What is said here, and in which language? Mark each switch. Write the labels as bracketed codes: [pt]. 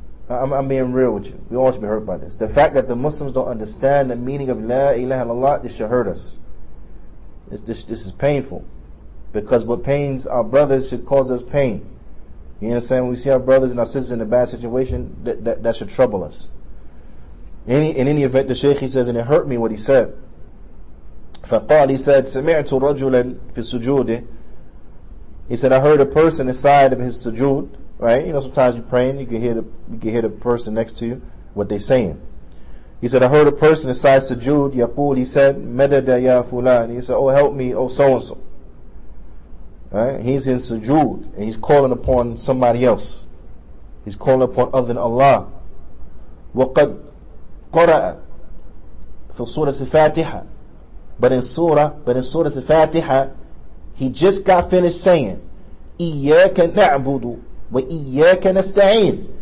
[en] I'm being real with you. We all should be hurt by this. The fact that the Muslims don't understand the meaning of La ilaha illallah, this should hurt us. This is painful. Because what pains our brothers should cause us pain. You understand? When we see our brothers and our sisters in a bad situation, that should trouble us. In any event, the Shaykh, he says, and it hurt me what he said. [ar] فقال, [en] he said, [ar] سمعت رجلا في سجوده. [en] He said, I heard a person inside of his sujood. Right? You know, sometimes you're praying, you can hear the person next to you, what they're saying. He said, I heard a person inside sujood, yaqul, he said, [ar] madada ya fulan. [en] He said, oh, help me, oh, so-and-so. Right? He's in sujood, and he's calling upon somebody else. He's calling upon other than Allah. [ar] وَقَدْ قَرَأَ في Surah Al-Fatiha. [en] But in Surah Al-Fatiha, he just got finished saying, [ar] إِيَّاكَ نَعْبُدُ وَإِيَّاكَ نَسْتَعِينُ.